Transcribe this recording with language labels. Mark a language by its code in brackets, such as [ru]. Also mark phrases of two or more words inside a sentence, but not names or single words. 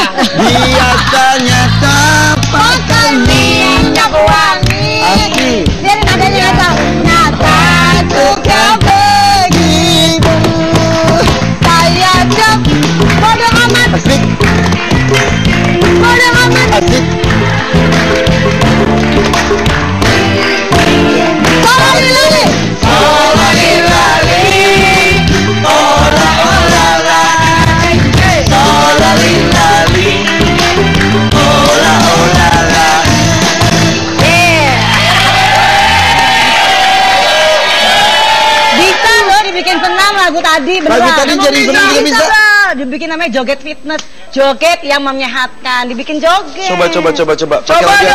[id] Biasanya tak pakai Minyak wangi. Asli. Biarin adanya nyata. Nyata suka begitu. Saya jauh. Bodoh amat. Asik. Bodoh amat. Asik. Solali-lali. Solali-lali. Ola-ola-la. Solali-lali. Ola-ola-la. Bisa loh dibikin senam lagu tadi beneran. Lagu tadi jadi senam juga bisa. Dibikin namanya joget fitness, joget yang menyehatkan, dibikin joget. Coba. Pakai Coba lagu yang